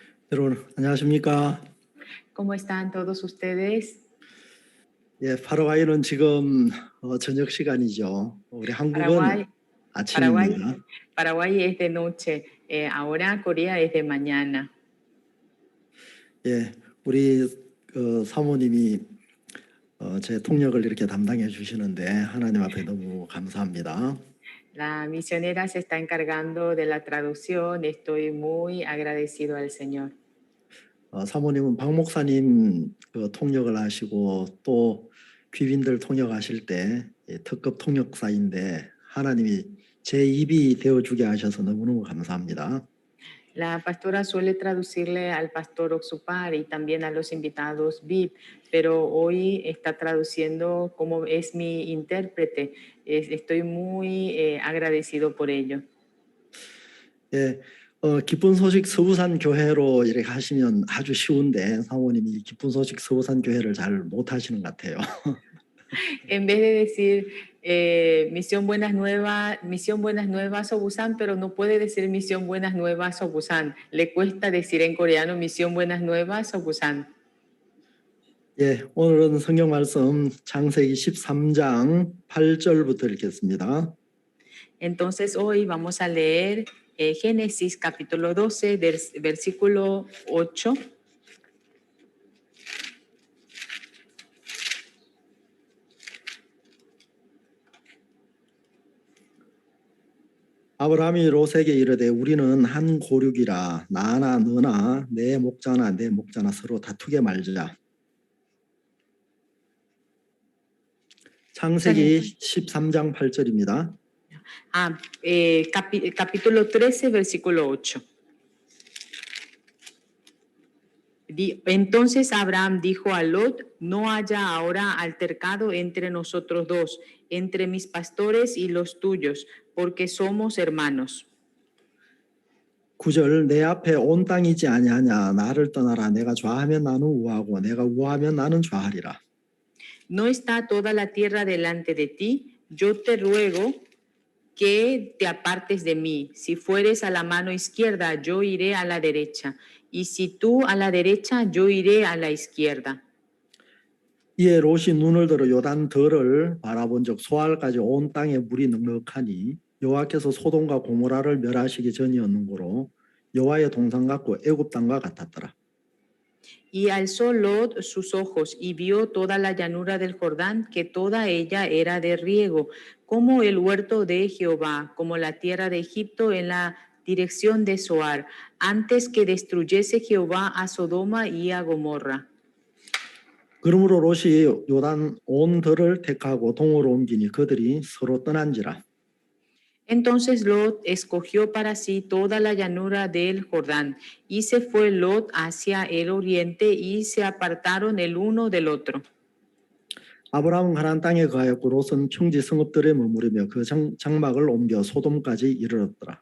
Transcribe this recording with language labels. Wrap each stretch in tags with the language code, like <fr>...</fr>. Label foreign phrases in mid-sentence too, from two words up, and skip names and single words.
<ko>여러분 안녕하십니까?</ko> <es>¿Cómo están todos ustedes?</es> <ko>예, 파라과이는 지금 저녁 시간이죠. 우리 한국은 Paraguay, 아침입니다.</ko> <es>Paraguay, Paraguay es de noche, ahora Corea es de mañana.</es> <ko>예, 우리 사모님이 제 통역을 이렇게 담당해 주시는데 하나님 앞에 너무 감사합니다.</ko> <es>La misionera se está encargando de la traducción, estoy muy agradecido al Señor.</es> <ko>사모님은 박 목사님 통역을 하시고 또 귀빈들 통역하실 때 특급 통역사인데 하나님이 제 입이 되어주게 하셔서 너무너무 감사합니다.</ko> <es>La pastora suele traducirle al pastor Oxupar y también a los invitados VIP, pero hoy está traduciendo como es mi intérprete. Estoy muy agradecido por ello.</es> <ko>예, 기쁜 소식 서부산 교회로 이렇게 하시면 아주 쉬운데 사모님이 기쁜 소식 서부산 교회를 잘 못하시는 것 같아요.</ko> <es>En vez de decir misión Buenas Nuevas Obusan, pero no puede decir misión Buenas Nuevas Obusan. Le cuesta decir en coreano misión Buenas Nuevas Obusan.</es> <ko>예, 오늘은 성경 말씀 창세기 13장 8절부터 읽겠습니다.</ko> <es>Entonces hoy vamos a leer Génesis capítulo 12, versículo 8.</es> <ko>아브라함이 롯에게 이르되 우리는 한 고륙이라 나나 너나 내 목자나 내 목자나 서로 다투게 말자. 창세기 13장 8절입니다.</ko> <es>Capítulo 13, versículo 8. Entonces Abraham dijo a Lot, no haya ahora altercado entre nosotros dos, entre mis pastores y los tuyos, porque somos hermanos.</es> <ko>9절 내 앞에 온 땅이지 아니하냐 나를 떠나라 내가 좌하면 나는 우하고 내가 우하면 나는 좌하리라.</ko> <es>No está toda la tierra delante de ti, yo te ruego que te apartes de mí. Si fueres a la mano izquierda, yo iré a la derecha. Y si tú a la derecha, yo iré a la izquierda.</es> <ko>이에 롯이 눈을 들어 요단더를 바라본즉 소알까지 온 땅에 물이 넉넉하니 여호와께서 소돔과 고모라를 멸하시기 전이었는고로 여호와의 동산 같고 애굽 땅과 같았더라.</ko> <es>Y alzó Lot sus ojos y vio toda la llanura del Jordán, que toda ella era de riego, como el huerto de Jehová, como la tierra de Egipto en la dirección de Zoar, antes que destruyese Jehová a Sodoma y a Gomorra.</es> <ko>그러므로 롯이 요단 온 들을 택하고 동으로 옮기니 그들이 서로 떠난지라.</ko> <es>Entonces Lot escogió para sí toda la llanura del Jordán, y se fue Lot hacia el oriente, y se apartaron el uno del otro.</es> <ko>아브라함은 가나안 땅에 거하였고 롯은 평지 성읍들에 머무르며 그 장막을 옮겨 소돔까지 이르렀더라.</ko>